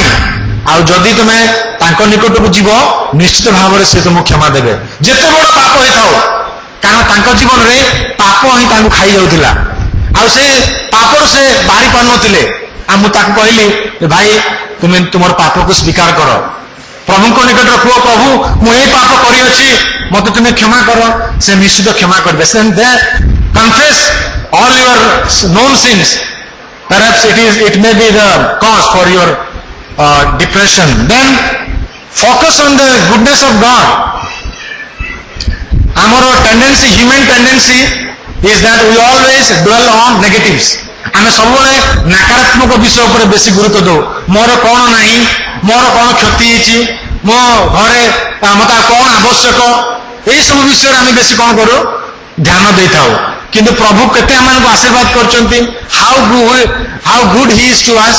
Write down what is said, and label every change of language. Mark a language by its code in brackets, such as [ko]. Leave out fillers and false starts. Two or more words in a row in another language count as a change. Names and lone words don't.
[or] ଆଉ ଯଦି ତୁମେ ତାଙ୍କ ନିକଟକୁ ଯିବ, ନିଶ୍ଚିତ ଭାବରେ ସେ ତୁମକୁ କ୍ଷମା ଦେବେ, ଯେତେ ବଡ ପାପ ହେଇଥାଉ, କାରଣ ତାଙ୍କ ଜୀବନରେ ପାପ ହିଁ ତାଙ୍କୁ ଖାଇଯାଉଥିଲା, ଆଉ ସେ ପାପରୁ ସେ ବାହାରି ପାରୁନଥିଲେ। ଆଉ ମୁଁ ତାକୁ କହିଲି, ଭାଇ ତୁମେ ତୁମର ପାପକୁ ସ୍ୱୀକାର କର, ପ୍ରଭୁଙ୍କ ନିକଟରେ କୁହ, ପ୍ରଭୁ ମୁଁ ଏଇ ପାପ କରିଅଛି, ମତେ ତୁମେ କ୍ଷମା କର। ସେ ନିଶ୍ଚିତ କ୍ଷମା କରିବେ। [en] Confess all your known sins. Perhaps it may be the cause for your depression. Then focus on the goodness of God. Our tendency, human tendency is that we always dwell on negatives. [or] ଆମେ ସବୁବେଳେ ନକାରାତ୍ମକ ବିଷୟ ଉପରେ ବେଶୀ ଗୁରୁତ୍ୱ ଦଉ। ମୋର କଣ ନାହିଁ, ମୋର କଣ କ୍ଷତି ହେଇଛି, ମୋ ଘରେ ମତେ କଣ ଆବଶ୍ୟକ, ଏଇ ସବୁ ବିଷୟରେ ଆମେ ବେଶୀ କଣ କରୁ, ଧ୍ୟାନ ଦେଇଥାଉ। କିନ୍ତୁ ପ୍ରଭୁ କେତେ ଆମମାନଙ୍କୁ ଆଶୀର୍ବାଦ କରିଛନ୍ତି, [en] How good he is to us.